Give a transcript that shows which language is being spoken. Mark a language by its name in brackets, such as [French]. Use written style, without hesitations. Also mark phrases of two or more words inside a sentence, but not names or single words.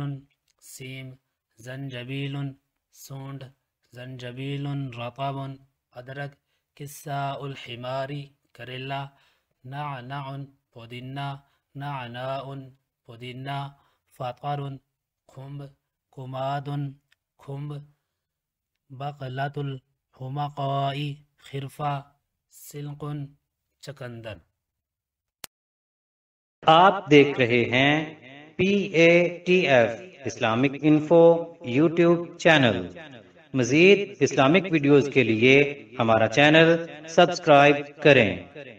[Arabic] سیم، زنجبیل سونڈ، زنجبیل رطب ادرک، کساء الحماری کریلا، نعنع پودینہ، نعناء پودینہ، فطر کھمب، کماد کھمب، بقلۃ الحمقاء خرفہ، سلق چقندر۔ [Urdu] آپ دیکھ رہے ہیں PATF اسلامک انفو یوٹیوب چینل۔ مزید اسلامک ویڈیوز کے لیے ہمارا چینل سبسکرائب کریں۔